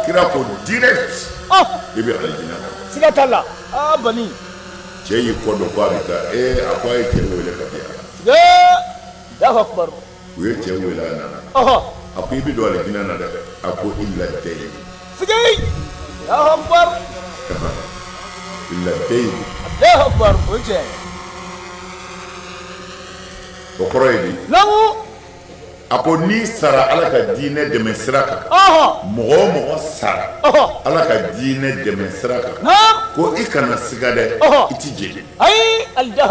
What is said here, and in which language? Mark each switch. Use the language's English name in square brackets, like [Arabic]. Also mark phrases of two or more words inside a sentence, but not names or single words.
[Bambara] kira ko direct i bɛ alijinɛ na siga t'a la bali cɛ y'i kɔ dɔn ko a bɛ taa a ko a ye cɛ wele ka di yan siga alijaha kubaru u ye cɛ wele a nana ɔhɔ a ko i bɛ don alijinɛ na dɛ a ko i ladɛyi siga alijaha kubaru i ladɛyi alijaha kubaru o ye tiɲɛ o kɔrɔ ye di namu a ko n'i sara ala ka diinɛ dɛmɛ sira kan ɔhɔ mɔgɔ o mɔgɔ sara ɔhɔ ala ka diinɛ dɛmɛ sira kan naam ko i kana siga dɛ Ɔhɔ. i ti jeli ayi alijaha